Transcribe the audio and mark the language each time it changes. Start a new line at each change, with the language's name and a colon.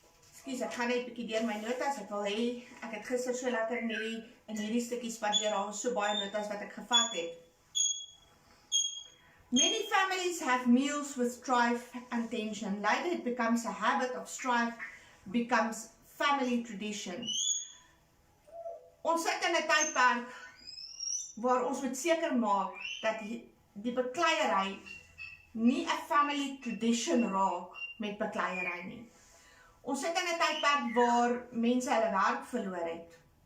Afrikaans: Ekskuus, ek gaan net 'n bietjie deur my notas, ek wil hê, ek het gister so lekker in hierdie stukkie spandeer, daar was so baie notas wat ek gevat het.
English: Many families have meals with strife and tension. Later it becomes a habit of strife, becomes family tradition.
Afrikaans: Ons sit in 'n tydperk waar ons moet seker maak dat die bekleierery nie 'n
English: family tradition
Afrikaans: raak met bekleierery nie. Ons sit in 'n tydperk waar mense hulle werk verloor het.